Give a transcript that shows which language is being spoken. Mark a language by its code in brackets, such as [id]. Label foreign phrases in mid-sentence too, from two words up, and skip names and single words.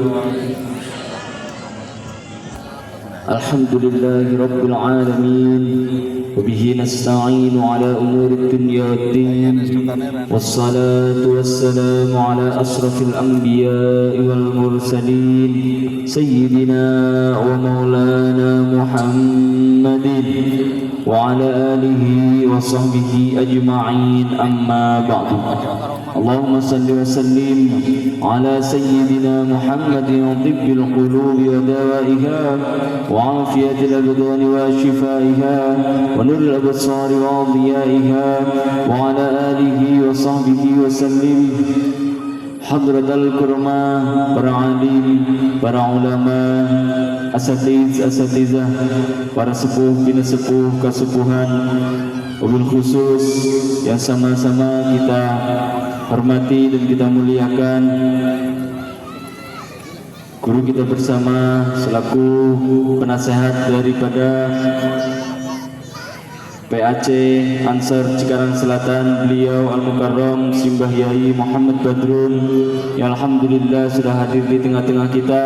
[ar] الحمد لله رب العالمين وبه نستعين على أمور الدنيا والدين والصلاة والسلام على أشرف الأنبياء والمرسلين سيدنا ومولانا محمد وعلى آله وصحبه أجمعين أما بعد. اللهم صل وسلم على سيدنا محمد طب القلوب ودوائها وعافية الأبدان وشفائها ونور الأبصار وضيائها وعلى آله وصحبه وسلم. حضرة الكرام, [id] para alim, para ulama, asatizah, para sepuh, bina sepuh, kesepuhan, [ar] وبالخصوص [id] yang sama-sama kita hormati dan kita muliakan guru kita bersama selaku penasehat daripada PAC Ansor Cikarang Selatan, beliau Al-Mukarram Simbah Yai Muhammad Badrun yang alhamdulillah sudah hadir di tengah-tengah kita.